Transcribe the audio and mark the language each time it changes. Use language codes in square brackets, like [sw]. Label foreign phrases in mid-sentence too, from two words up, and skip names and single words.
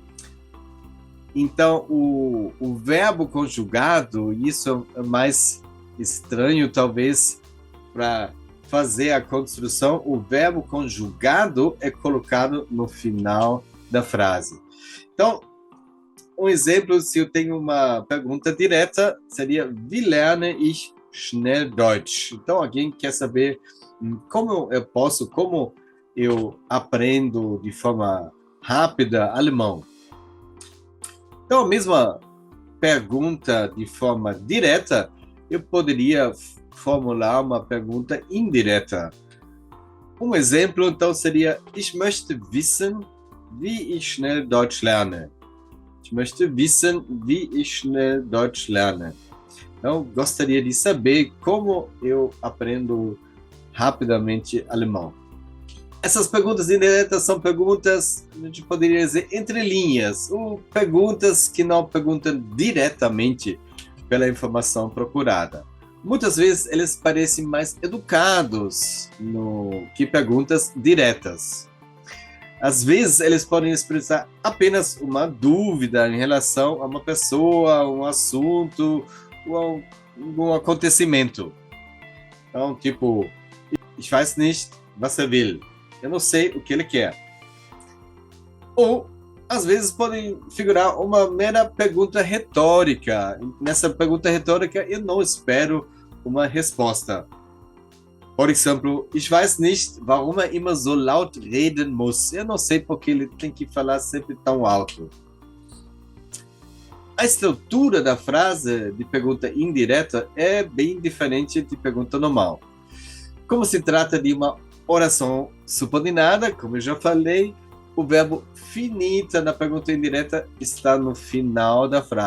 [pt] Então, o verbo conjugado, isso é mais estranho, talvez, para fazer a construção. O verbo conjugado é colocado no final da frase. Então, um exemplo, se eu tenho uma pergunta direta, seria [de] Wie lerne ich schnell Deutsch? [pt] Então, alguém quer saber como eu aprendo de forma rápida alemão. Então, a mesma pergunta de forma direta, eu poderia formular uma pergunta indireta. Um exemplo, então, seria [de] Ich möchte wissen, wie ich schnell Deutsch lerne. Ich möchte wissen, wie ich schnell Deutsch lerne. [pt] Então, gostaria de saber como eu aprendo rapidamente alemão. Essas perguntas indiretas são perguntas, a gente poderia dizer, entre linhas, ou perguntas que não perguntam diretamente pela informação procurada. Muitas vezes eles parecem mais educados que perguntas diretas. Às vezes eles podem expressar apenas uma dúvida em relação a uma pessoa, um assunto, ou um acontecimento. Então, tipo, [de] ich weiß nicht, was er will. [pt] Eu não sei o que ele quer. Ou, às vezes, podem figurar uma mera pergunta retórica. Nessa pergunta retórica, eu não espero uma resposta. Por exemplo, [de] ich weiß nicht, warum er immer so laut reden muss. [pt] Eu não sei porque ele tem que falar sempre tão alto. A estrutura da frase de pergunta indireta é bem diferente de pergunta normal. Como se trata de uma oração subordinada, como eu já falei, o verbo finita na pergunta indireta está no final da frase.